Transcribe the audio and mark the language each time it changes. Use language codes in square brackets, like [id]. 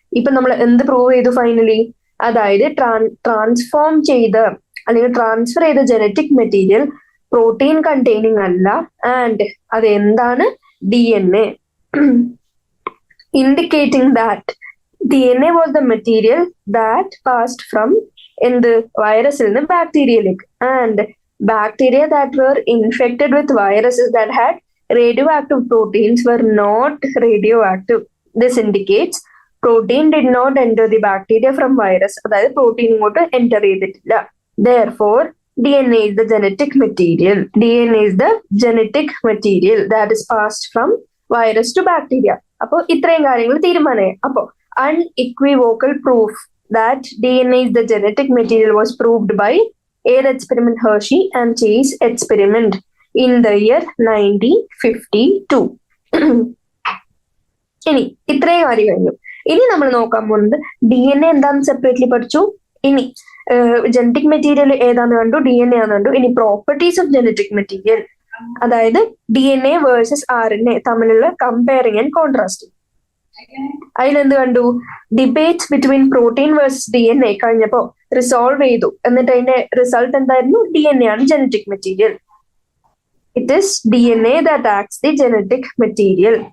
[ml] ഇപ്പൊ നമ്മൾ എന്ത് പ്രൂവ് ചെയ്തു ഫൈനലി? അതായത് ട്രാൻസ്ഫോം ചെയ്ത അല്ലെങ്കിൽ ട്രാൻസ്ഫർ ചെയ്ത ജനറ്റിക് മെറ്റീരിയൽ പ്രോട്ടീൻ കണ്ടെയ്നിങ് അല്ല. [en] and [ml] അത് എന്താണ്? [en] DNA. Indicating that DNA was the material that passed from [ml] എന്ത്? വൈറസിൽ നിന്ന് ബാക്ടീരിയയിലേക്ക്. [en] And bacteria that were infected with viruses that had radioactive proteins were not radioactive. This indicates protein did not enter the bacteria from virus. [ml] അതായത് protein ഇങ്ങോട്ട് enter ചെയ്തിട്ടില്ല. [en] Therefore, DNA is the genetic material. DNA is the genetic material that is passed from virus to bacteria. [ml] അപ്പോൾ ഇത്രയും കാര്യങ്ങൾ തീരുമാനമായി. അപ്പോൾ [en] unequivocal proof that DNA is the genetic material was proved by Air experiment, Hershey and Chase experiment in the year 1952. [ml] ഇനി ഇത്രയും കാര്യം കഴിഞ്ഞു. ഇനി നമ്മൾ നോക്കാൻ പോകുന്നത് DNA എന്താന്ന് സെപ്പറേറ്റ്ലി പഠിച്ചു. ഇനി ജനറ്റിക് മെറ്റീരിയൽ ഏതാന്ന് കണ്ടു, DNA ആണെന്ന് കണ്ടു. ഇനി പ്രോപ്പർട്ടീസ് ഓഫ് ജനറ്റിക് മെറ്റീരിയൽ, അതായത് DNA വേഴ്സസ് RNA തമ്മിലുള്ള കമ്പയറിംഗ് ആൻഡ് കോൺട്രാസ്റ്റിംഗ്. അതിലെന്ത് കണ്ടു? Debates between protein versus DNA കഴിഞ്ഞപ്പോ റിസോൾവ് ചെയ്തു. എന്നിട്ട് അതിന്റെ റിസൾട്ട് എന്തായിരുന്നു? DNA ആണ് genetic material. [en] It is DNA that acts the genetic material.